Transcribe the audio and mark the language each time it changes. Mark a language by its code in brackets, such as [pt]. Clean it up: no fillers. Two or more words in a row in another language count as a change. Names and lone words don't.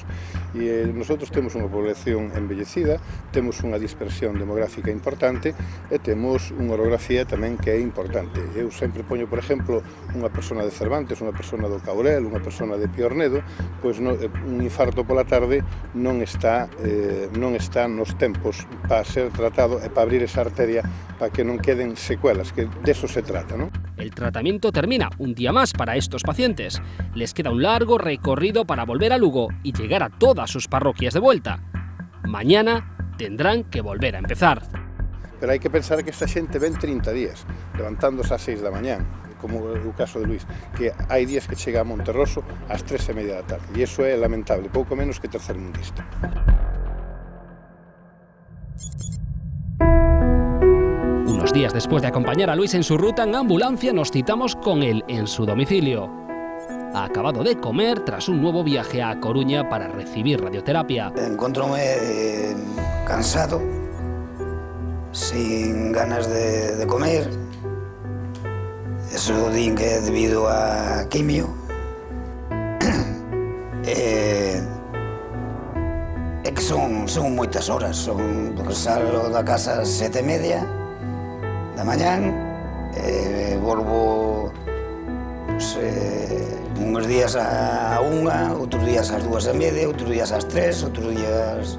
[gl] E nosotros temos unha población envellecida, temos unha dispersión demográfica importante e temos unha orografía tamén que é importante. Eu sempre poño, por exemplo, unha persona de Cervantes, unha persona do Caurel, unha persona de Piornedo, pois un infarto pola tarde non está nos tempos para ser tratado e para abrir esa arteria para que non queden secuelas, que [es] de eso se trata, [gl] ¿no? [es] El tratamiento termina un día más para estos pacientes. Les queda un largo recorrido para volver a Lugo y llegar a todas sus parroquias de vuelta. Mañana tendrán que volver a empezar. [gl] Pero hai que pensar que esta xente ven 30 días, levantándose ás 6 da mañá, como o caso de Luis, que hai días que chega a Monterroso ás 3:30 da tarde, e iso é lamentable, pouco menos que tercermundista. [es] Unos días después de acompañar a Luis en su ruta en ambulancia, nos citamos con él en su domicilio. ha acabado de comer tras un nuevo viaje a Coruña para recibir radioterapia. Encontróme cansado, sin ganas de comer. [gl] Eso din que é debido a quimio. É que son moitas horas, porque salgo da casa ás 7:30 da mañán, volvo uns días á 1, outros días ás 2:30, outros días ás 3, outros días...